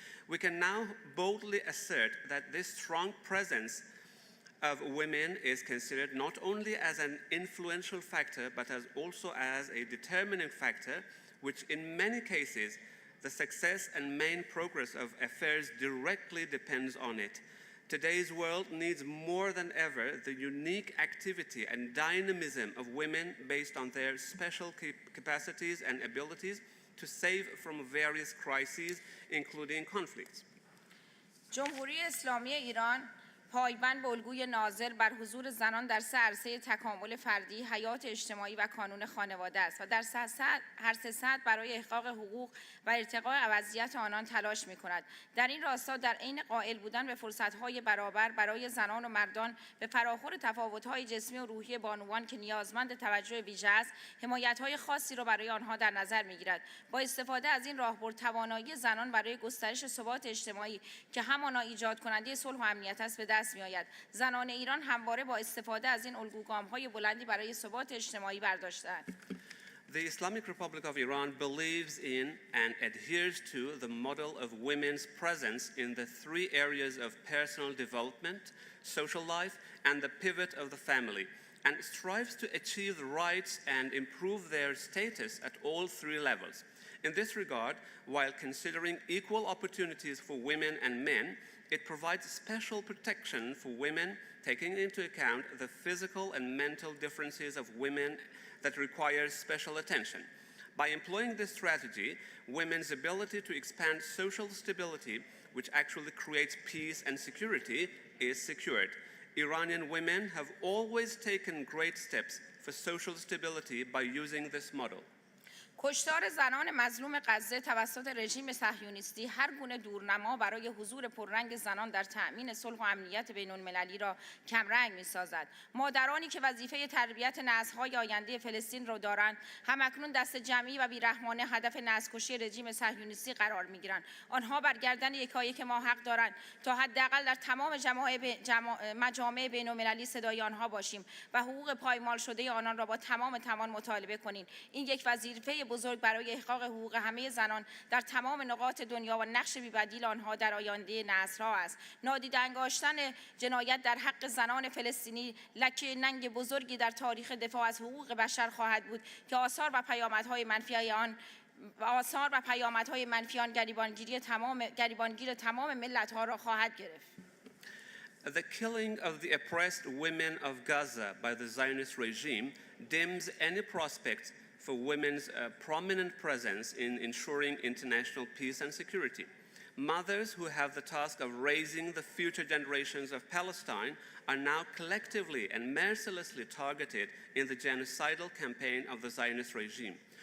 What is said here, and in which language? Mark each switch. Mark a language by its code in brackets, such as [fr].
[en] We can now boldly assert that this strong presence of women is considered not only as an influential factor, but as also as a determining factor, which in many cases the success and main progress of affairs directly depends on it. Today's world needs more than ever the unique activity and dynamism of women based on their special capacities and abilities to save from various crises, including conflicts. [fa] جمهوری اسلامی ایران پایبند به الگوی ناظر بر حضور زنان در سه عرصه تکامل فردی، حیات اجتماعی و کانون خانواده است و در هر سه سطح برای احقاق حقوق و ارتقاء وضعیت آنان تلاش می‌کند. در این راستا در عین قائل بودن به فرصت‌های برابر برای زنان و مردان به فراخور تفاوت‌های جسمی و روحی بانوان که نیازمند توجه ویژه است، حمایت‌های خاصی را برای آنها در نظر می‌گیرد. با استفاده از این راهبرد توانایی زنان برای گسترش ثبات اجتماعی که همانا ایجاد کننده صلح و امنیت است به دست می‌آید. زنان ایران همواره با استفاده از این الگوگام‌های بلندی برای ثبات اجتماعی برداشته‌اند. [en] The Islamic Republic of Iran believes in and adheres to the model of women's presence in the three areas of personal development, social life, and the pivot of the family, and strives to achieve the rights and improve their status at all three levels. In this regard, while considering equal opportunities for women and men, it provides special protection for women, taking into account the physical and mental differences of women that requires special attention. By employing this strategy, women's ability to expand social stability, which actually creates peace and security, is secured. Iranian women have always taken great steps for social stability by using this model. [fa] کشتار زنان مظلوم غزه توسط رژیم صهیونیستی هر گونه دورنما برای حضور پررنگ زنان در تأمین صلح و امنیت بین‌المللی را کمرنگ می‌سازد. مادرانی که وظیفه تربیت نسل‌های آینده فلسطین را دارند، همکنون دست جمعی و بی‌رحمانه هدف نسل‌کشی رژیم صهیونیستی قرار می‌گیرند. آنها بر گردن یکایک ما حق دارند تا حداقل در تمام مجامع بین‌المللی صدای آنها باشیم و حقوق پایمال شده آنان را با تمام توان مطالبه کنیم. این یک وظیفه بزرگ برای احقاق حقوق همه زنان در تمام نقاط دنیا و نقش بی‌بدیل آنها در آینده نسل‌ها است. نادیده انگاشتن جنایت در حق زنان فلسطینی لکه ننگ بزرگی در تاریخ دفاع از حقوق بشر خواهد بود که آثار و پیامدهای منفی آن گریبانگیر تمام ملت‌ها را خواهد گرفت. [en] The killing of the oppressed women of Gaza by the Zionist regime dims any prospect for women's prominent presence in ensuring international peace and security. Mothers who have the task of raising the future generations of Palestine are now collectively and mercilessly targeted in the genocidal campaign of the Zionist regime.